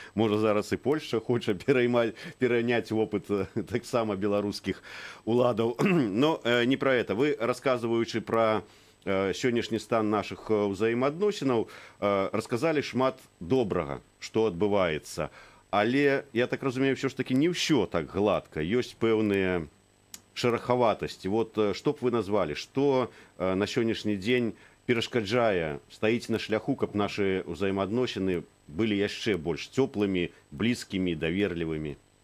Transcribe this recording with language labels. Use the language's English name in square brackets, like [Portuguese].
[Belarusian] Можа, зараз і Польша хоча пераняць вопыт таксама беларускіх уладаў. [Russian] Но не про это. [Belarusian] Вы, расказваючы про сённяшні стан нашых ўзаемаадносінаў, расказалі шмат добрага, што адбываецца. Але, я так разумею, все ж таки не ўсё так гладка. Ёсць пэўныя шероховатости. [Russian] Вот что бы вы назвали, что на сегодняшний день [Belarusian] перашкаджае, стаіць на шляху, каб нашы ўзаемаадносіны былі яшчэ больш цёплымі, блізкімі, даверлівымі?